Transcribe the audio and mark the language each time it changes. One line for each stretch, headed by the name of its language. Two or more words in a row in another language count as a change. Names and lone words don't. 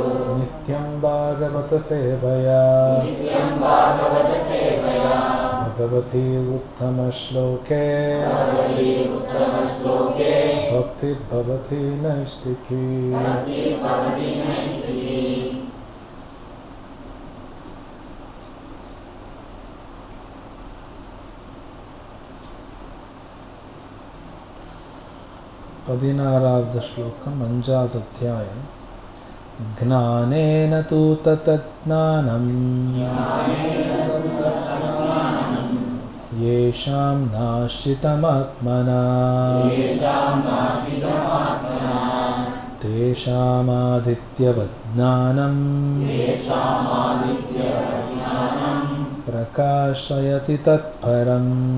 Sanskrit: नित्यं भागवत सेवया नित्यं भागवत सेवया भगवति उत्तम श्लोके भगवति उत्तम श्लोके भक्ति भवति नैष्ठिकी. भक्ति भवति नैष्ठिकी.
Tamil: பதினாறாவது ஸ்லோகம் அஞ்சாவது அத்தியாயம்.
Sanskrit: ज्ञानेन तु तदज्ञानं येषां नाशितमात्मना तेषामादित्यवत् ज्ञानं प्रकाशयति तत्परम्.